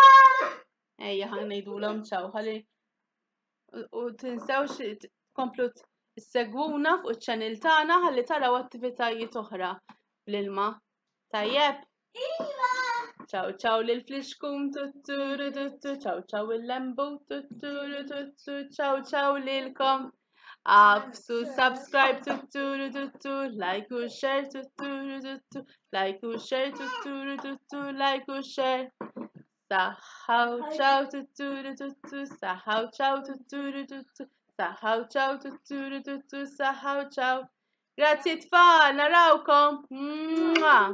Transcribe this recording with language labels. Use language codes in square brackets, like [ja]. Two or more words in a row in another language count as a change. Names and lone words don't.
[mt] Ejja ħan ngħidulhom ċaw ħalli u tinsewx tkomplu issegwuna fuq iċ-channel tagħna ħalli taraw attivitajiet oħra bl-ilma. Tajjeb? Iva! Ċaw ċaw lil fliexkun tutturu tuttu, ċaw ċaw il-lembut tutturu tuttu, ċaw ċaw lilkom. Absu subscribe tutturu tuttu, like u share tutturu tuttu, like u share tutturu tuttu, like u share. Saħħaw ċaw tutturu tuttu, saħħaw ċaw tutturu tuttu, saħħaw ċaw tutturu tuttu, saħħaw ċaw. Grazzi tfal, narawkom.